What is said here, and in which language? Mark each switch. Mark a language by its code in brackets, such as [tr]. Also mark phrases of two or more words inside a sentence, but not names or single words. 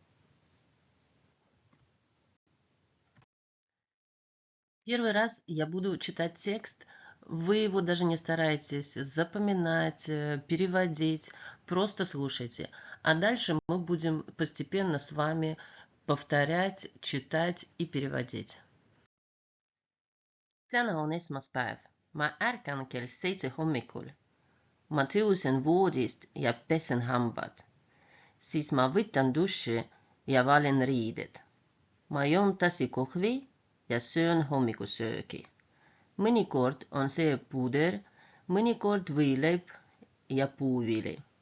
[ru] Первый раз я буду читать текст. Вы его даже не старайтесь запоминать, переводить. Просто слушайте. А дальше мы будем постепенно с вами повторять, читать и переводить. [et] Tänään on esmaspäev. Mä ärkän kell 7 hommikul. Ma tõusen voodist ja pesen hambad. Siis ma võtan duši ja valen riided. Ma joon tassi kohvi ja söön hommikusöögi. Mõnikord on see puuder, mõnikord võileib ja puuvili.